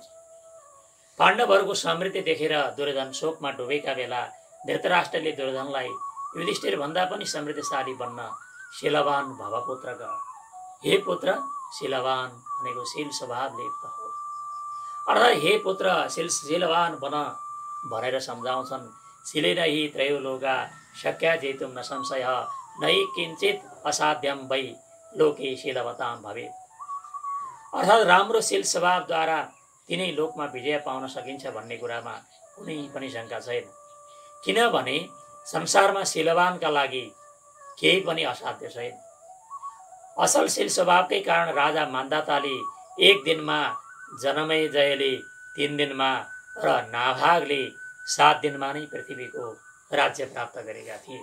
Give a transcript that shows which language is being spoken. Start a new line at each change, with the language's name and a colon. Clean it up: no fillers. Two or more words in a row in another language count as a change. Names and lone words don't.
Nepali: पाण्डवहरूको समृद्धि देखेर दुर्योधन शोकमा डुबेका बेला धृतराष्ट्रले दुर्योधनलाई युधिष्ठिर भन्दा पनि समृद्धिशाली बन्न
Sanskrit: शीलवान भवपुत्र
Nepali: ग, हे पुत्र शीलवान भनेको शील स्वभावले युक्त हो। अर्थात् हे पुत्र शीलवान बन भनेर सम्झाउँछन्।
Sanskrit: शीलेन हि त्रयोलोका शक्या जेतुं न संशय नै किञ्चित असाध्यम वै लोके शीलवतां भवेत्।
Nepali: अर्थात् राम्रो शील स्वभावद्वारा तिनै लोकमा विजय पाउन सकिन्छ भन्ने कुरामा कुनै पनि शङ्का छैन। किनभने संसारमा शीलवानका लागि केही पनि असाध्य छैन। असल शील स्वभावकै कारण राजा मान्धाताले 1 दिनमा, जनमेजयले 3 दिनमा र नाभागले 7 दिनमा नै पृथ्वीको राज्य प्राप्त गरेका थिए।